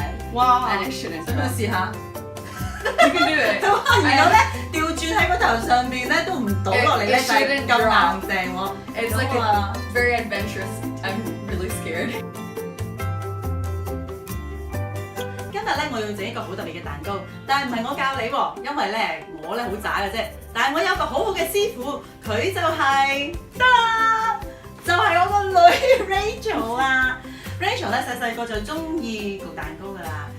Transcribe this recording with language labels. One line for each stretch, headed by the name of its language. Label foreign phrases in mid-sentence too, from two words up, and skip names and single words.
English: 哇 and it shouldn't
Cantonese: 想唔想
English: drop.
Cantonese: 試下？
English: You can do it.
Cantonese: 如果咧調轉喺個頭上邊咧都唔倒落嚟咧，就係咁硬淨喎。
English: It's like a very adventurous. I'm really scared.
Cantonese: 今日咧我要整一個好特別嘅蛋糕，但係唔係我教你喎，因為咧我咧好渣嘅啫。但係我有個好好嘅師傅，佢就係得啦，就係我個女 Rachel 啊。Rachel 咧細個就中意焗蛋糕㗎啦。